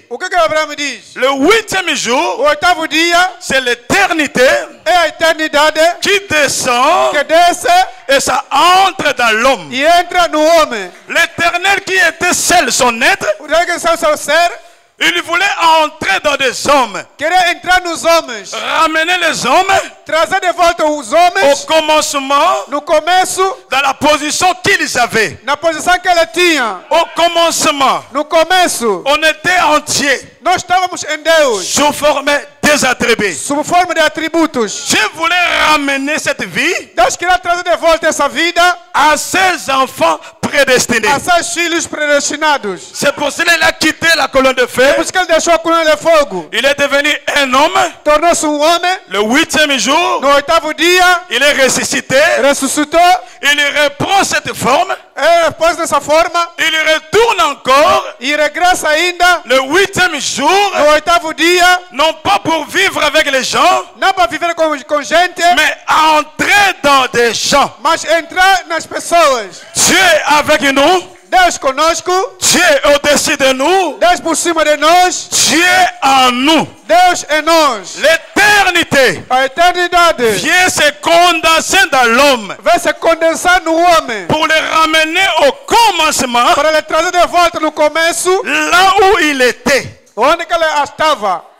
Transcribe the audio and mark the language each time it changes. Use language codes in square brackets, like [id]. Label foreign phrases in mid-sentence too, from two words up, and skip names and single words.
[pt] O que Abraão diz? [fr] Le 8e jour, [pt] O 8º dia [fr] c'est l'éternité [pt] é a eternidade [fr] qui descend [pt] que desce [fr] et ça entre dans l'homme. [pt] e entra no homem. [fr] L'éternel qui était seul son être, [pt] O regressão ao seu ser. [fr] il voulait entrer dans des hommes, [pt] Querer entrar nos homens. [fr] ramener les hommes [pt] Trazer de volta os [fr] au [pt] homens. [fr] commencement [pt] No começo. [fr] dans la position qu'ils avaient. [pt] Na posição que ele tinha. [fr] Au commencement, [pt] No começo. [fr] on était entier, [pt] Nós estávamos em Deus. [fr] sous forme des attributs. [pt] Sob forma de atributos. [fr] Je voulais ramener cette vie [pt] Deus queria trazer de volta essa vida [fr] à ses enfants prédestinés. [pt] a seus filhos predestinados. [fr] C'est pour cela qu'il a quitté la colonne de feu. [pt] Por isso que ele deixou a coluna de fogo. [fr] Il est devenu un homme. [pt] Tornou-se homem. [fr] Le 8e jour, [pt] No 8º dia. [fr] il est ressuscité. [pt] Ressuscitou. [fr] Il reprend cette forme. [pt] Ele pôs dessa forma. [fr] Il retourne encore [pt] E regressa ainda. [fr] le 8e jour, [pt] No 8º dia. [fr] non pas pour vivre avec les gens, [pt] Não para viver com gente. [fr] mais à entrer dans des gens. [pt] Mas entrar nas pessoas. [fr] Dieu est avec nous. [pt] Deus conosco. [fr] Dieu est au-dessus de nous. [pt] Deus por cima de nós. [fr] Dieu en nous. [pt] Deus em nós. [fr] L'éternité [pt] A eternidade [fr] vient se condenser dans l'homme [pt] vai se condensar no homem. [fr] pour le ramener au commencement, [pt] Para ele trazer de volta no começo. [fr] là où il était. [pt] Onde que ele estava.